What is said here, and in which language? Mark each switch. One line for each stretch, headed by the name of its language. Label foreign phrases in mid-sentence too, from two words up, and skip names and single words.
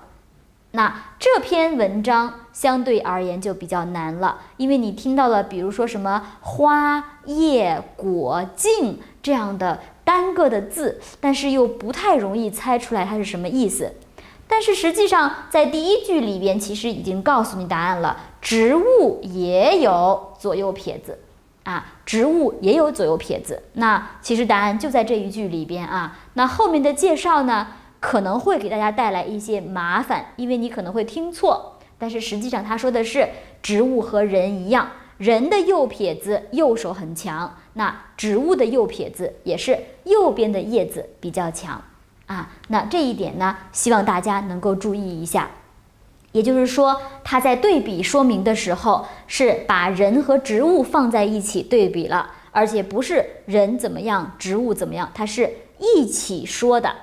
Chinese: 那這篇文章相对而言就比較难了，因为你听到了，比如說什麼花、葉、果、莖這樣的單個的字，但是又不太容易猜出來它是什麼意思。但是實際上，在第一句裡邊，其實已經告訴你答案了，植物也有左右撇子植物也有左右撇子。那其實答案就在這一句裡邊那後面的介紹呢，可能會給大家帶來一些麻煩，因為你可能會聽錯。但是實際上他說的是植物和人一樣，人的右撇子右手很強，那植物的右撇子也是右邊的葉子比較強那這一點呢，希望大家能夠注意一下。也就是說，他在對比說明的時候，是把人和植物放在一起对比了，而且不是人怎麼樣，植物怎麼樣，它是一起說的。